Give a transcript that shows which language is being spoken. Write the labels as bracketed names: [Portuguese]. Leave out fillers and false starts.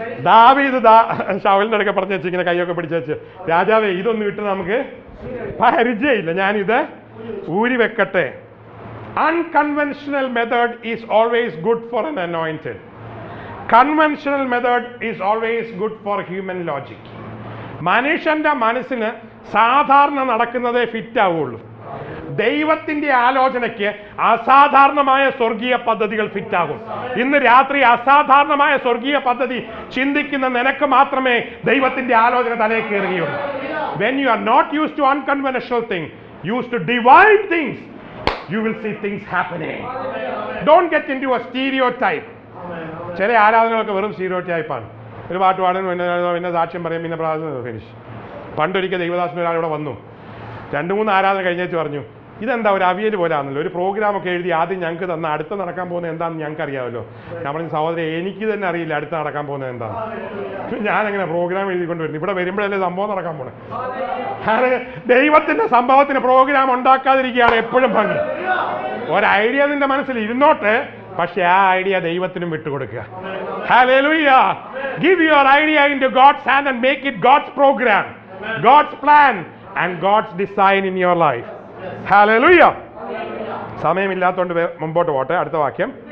[Malayalam] ദാവീദ് ശൗലിന്റെ അടുക്ക പറഞ്ഞു വെച്ച് ഇങ്ങനെ കൈയൊക്കെ പിടിച്ചു വെച്ച്, രാജാവേ ഇതൊന്നും ഇട്ട് നമുക്ക് പരിചയമില്ല, ഞാനിത് ഊരി വെക്കട്ടെ. [English] Unconventional method is always good for an anointed. Conventional method is always good for human logic. [Malayalam] മനുഷ്യന്റെ മനസ്സിന് സാധാരണ നടക്കുന്നതേ ഫിറ്റ് ആവുള്ളൂ. ദൈവത്തിന്റെ ആലോചനയ്ക്ക് അസാധാരണമായ സ്വർഗീയ പദ്ധതികൾ ഫിറ്റ് ആകും. ഇന്ന് രാത്രി അസാധാരണമായ സ്വർഗീയ പദ്ധതി ചിന്തിക്കുന്ന നിനക്ക് മാത്രമേ ദൈവത്തിന്റെ ആലോചന തലയിൽ കയറുകയുള്ളൂ. [English] When you are not used to unconventional things, used to divine things, you will see things happening. Don't get into a stereotype. [Malayalam] ചില ആരാധനകളൊക്കെ വെറും സ്റ്റീരിയോടൈപ്പാണ്. ഒരു പാട്ട് പാടും, പിന്നെ സാക്ഷ്യം പറയും, പിന്നെ പ്രാർത്ഥന ഫിനിഷ്. പണ്ടൊരിക്കൽ ദൈവദാസൻ ഒരാളിവിടെ വന്നു. 2-3 ആരാധന കഴിഞ്ഞേച്ച് പറഞ്ഞു, ഇതെന്താ ഒരു അവിയൽ പോലെ ആണല്ലോ, ഒരു പ്രോഗ്രാമൊക്കെ എഴുതി ആദ്യം ഞങ്ങൾക്ക് തന്ന അടുത്ത നടക്കാൻ പോകുന്നത് എന്താണെന്ന് ഞങ്ങൾക്ക് അറിയാമല്ലോ. ഞാൻ പറഞ്ഞു, സഹോദരൻ എനിക്ക് തന്നെ അറിയില്ല അടുത്ത നടക്കാൻ പോകുന്നത് എന്താണ്. ഞാനെങ്ങനെ പ്രോഗ്രാം എഴുതിക്കൊണ്ട് വരുന്നു? ഇവിടെ വരുമ്പോഴല്ലേ സംഭവം നടക്കാൻ പോണേ. ദൈവത്തിന്റെ സംഭവത്തിന് പ്രോഗ്രാം ഉണ്ടാക്കാതിരിക്കുകയാണ് എപ്പോഴും ഭംഗി. ഒരു ഐഡിയ നിന്റെ മനസ്സിൽ ഇരുന്നോട്ടെ, പക്ഷെ ആ ഐഡിയ ദൈവത്തിനും വിട്ടുകൊടുക്കുക. [English] Hallelujah. Give your idea into God's hand and make it God's program, God's plan and God's design in your life. Hallelujah. [Malayalam] സമയമില്ലാത്തതുകൊണ്ട് മുമ്പോട്ട് പോട്ടെ. അടുത്ത വാക്യം.